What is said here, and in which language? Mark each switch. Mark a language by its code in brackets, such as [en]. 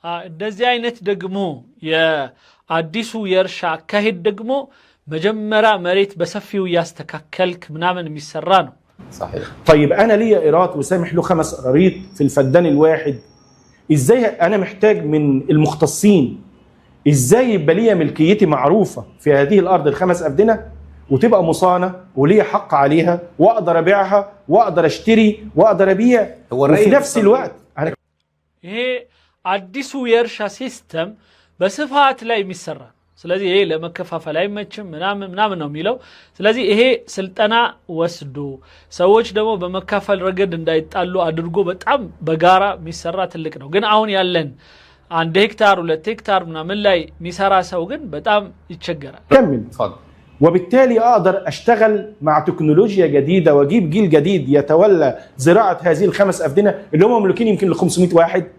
[am] እንደዚህ አይነት ደግሞ የአዲሱ የእርሻ አካሄድ ደግሞ መጀመሪያ መሬት በሰፊው ያስተካከልክ ምናምን የሚሰራ ነው። [ar] صحيح. طيب انا ليا قيراط وسامح له 5 قراريط في الفدان الواحد، ازاي انا محتاج من المختصين ازاي يبقى ليا ملكيتي معروفه في هذه الارض ال5 أفدنة وتبقى مصانه وليا حق عليها واقدر ابيعها واقدر اشتري واقدر ابيع وفي نفس الوقت [am] ይሄ አዲሱ የእርሻ ሲስተም በስፋት ላይ የሚሰራ። ስለዚህ ይሄ ለመከፋፈል አይመችም ምናምን ነው የሚለው። ስለዚህ ይሄ ስልጠና ወስዶ ሰዎች ደግሞ በመካፈል ረገድ እንዳይጣሉ አድርጎ በጣም በጋራ የሚሰራ ትልቅ ነው። ግን አሁን ያለን 1 ሄክታር 2 ሄክታር ምናምን ላይ የሚሰራ ሰው ግን በጣም ይቸገራል። [ar] كمل. اتفضل. وبالتالي اقدر اشتغل مع تكنولوجيا جديده واجيب جيل جديد يتولى زراعه هذه ال5 أفدنة اللي هم مملوكين يمكن ل 500 واحد.